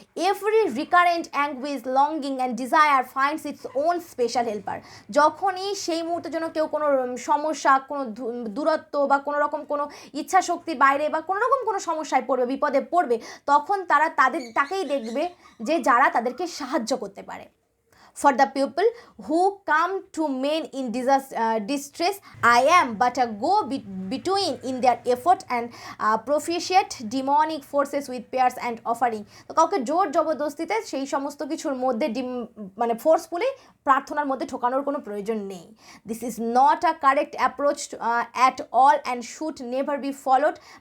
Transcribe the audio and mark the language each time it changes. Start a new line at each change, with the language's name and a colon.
English: every recurrent anguish, longing and desire finds its own special helper,
Bangla: যখনই সেই মুহূর্তের জন্য কেউ কোনো সমস্যা, কোনো দূরত্ব বা কোনো রকম কোনো ইচ্ছা শক্তির বাইরে বা কোনো রকম কোনো সমস্যায় পড়বে, বিপদে পড়বে, তখন তারা তাকেই দেখবে যে যারা তাদেরকে সাহায্য করতে পারে।
English: For the people who come to men in distress, I am but a go-between in their effort and propitiate demonic forces with prayers and offering.
Bangla: তো কাউকে জোর জবরদস্তিতে সেই সমস্ত কিছুর মধ্যে ফোর্সফুলি প্রার্থনার মধ্যে ঠোকানোর কোনো প্রয়োজন নেই।
English: This is not a correct approach at all and should never be followed.